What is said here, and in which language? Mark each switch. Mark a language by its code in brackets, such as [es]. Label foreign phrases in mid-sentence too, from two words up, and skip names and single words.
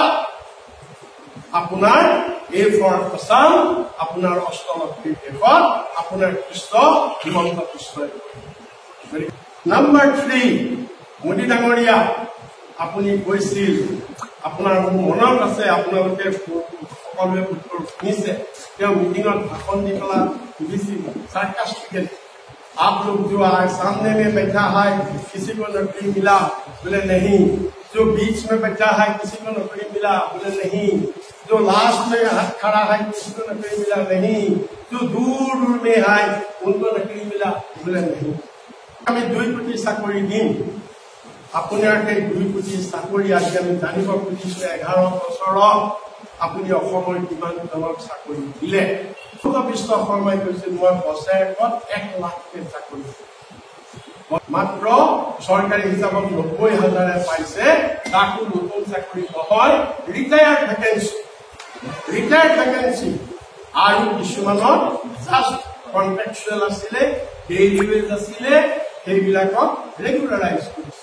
[as] আপোনাৰ এই [en] for Assam, [as] আপোনাৰ অষ্টলক্ষ্মীৰ দেশত আপোনাৰ কৃষ্ণ হিমন্ত বিশ্বই। নাম্বাৰ 3, মোদী ডাঙৰীয়া আপুনি কৈছিল, আপোনাৰ মনত আছে, আপোনালোকে সকলোৱে উত্তৰ শুনিছে, তেওঁ মিটিঙত ভাষণ দি পেলাই সুধিছিল [hi] sarcastically, आप लोग जो आज सामने में बैठा है किसी को नौकरी मिला, बोले नहीं, जो बीच में बैठा है किसी को नौकरी मिला, बोले नहीं, जो लास्ट में हाथ खड़ा है किसी को नौकरी मिला नहीं, जो दूर दूर में है उनको नौकरी मिला, बोले नहीं। [as] আমি 2 কোটি চাকৰি দিম, আপোনাৰ সেই 2 কোটি চাকৰি আজি আমি জানিব খুজিছো 11 বছৰত আপুনি অসমৰ কিমান জনক চাকৰি দিলে। হিমন্ত বিশ্ব শৰ্মাই কৈছিল মই বছৰেকত 1 লাখকে চাকৰি মাত্ৰ চৰকাৰী হিচাপত ৯০,০০০ পাইছে, তাকো নতুন চাকৰি নহয়, [en] retired vacancy [as] আৰু কিছুমানত [en] just contractual [as] আছিলে, [en] daily wage [as] আছিলে, সেইবিলাকক ৰেগুলাৰাইজ কৰিছে।